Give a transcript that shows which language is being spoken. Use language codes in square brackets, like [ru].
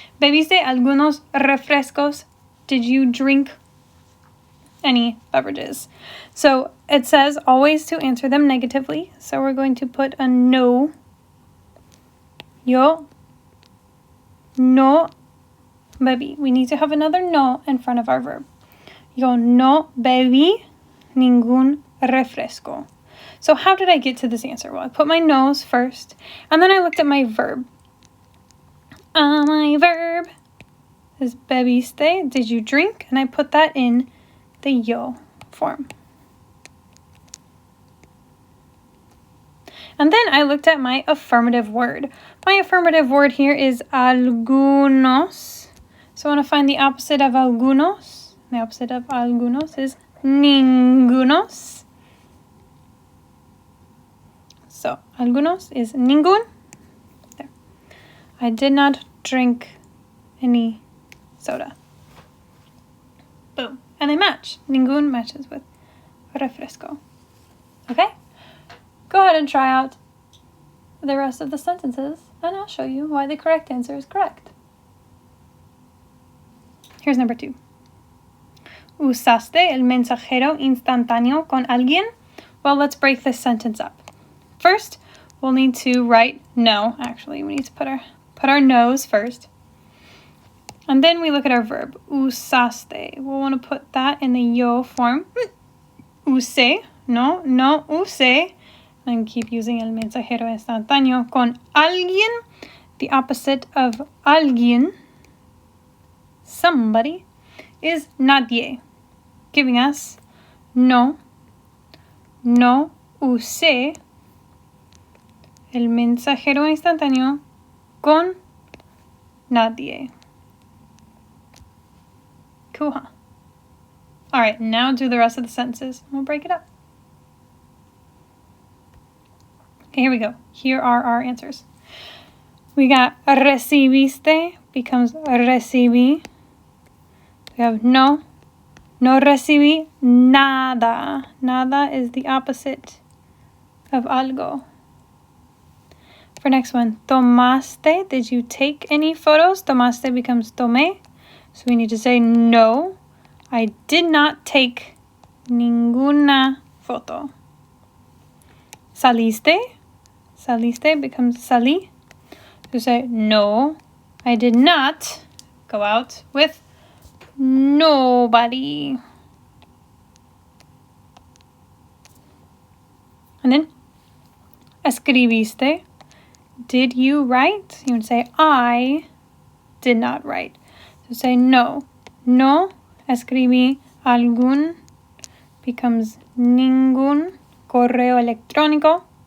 [es] ¿Bebiste algunos refrescos? [en] Did you drink any beverages? So it says always to answer them negatively. So we're going to put a no. [es] Yo no bebí. [en] We need to have another no in front of our verb. [es] Yo no bebí ningún refresco. [en] So how did I get to this answer? Well, I put my no's first, and then I looked at my verb. My verb is bebiste, did you drink? And I put that in the yo form. And then I looked at my affirmative word. My affirmative word here is algunos. So I want to find the opposite of algunos. The opposite of algunos is ningunos. So algunos is ningún. There. I did not drink any soda. Boom. And they match. Ningún matches with refresco. Okay? Go ahead and try out the rest of the sentences, and I'll show you why the correct answer is correct. Here's number 2. [es] ¿Usaste el mensajero instantáneo con alguien? [en] Well, let's break this sentence up. First, we'll need to write no. Actually, we need to put our no's first. And then we look at our verb, usaste. We'll want to put that in the yo form. [es] Usé, no usé. [en] And keep using [es] el mensajero instantáneo con alguien. [en] The opposite of alguien, somebody, is nadie, giving us [es] no usé el mensajero instantáneo con nadie. [en] Cool, huh? All right, now do the rest of the sentences. We'll break it up. Okay, here we go. Here are our answers. We got recibiste becomes recibí. We have [es] no recibí nada. [en] Nada is the opposite of algo. For next one, tomaste, did you take any photos? Tomaste becomes tomé. So we need to say no, I did not take ninguna foto. Saliste, saliste becomes salí. So say no, I did not go out with nobody. And then escribiste, did you write? You would say I did not write. So say no. [es] No escribí algún becomes ningún correo electrónico.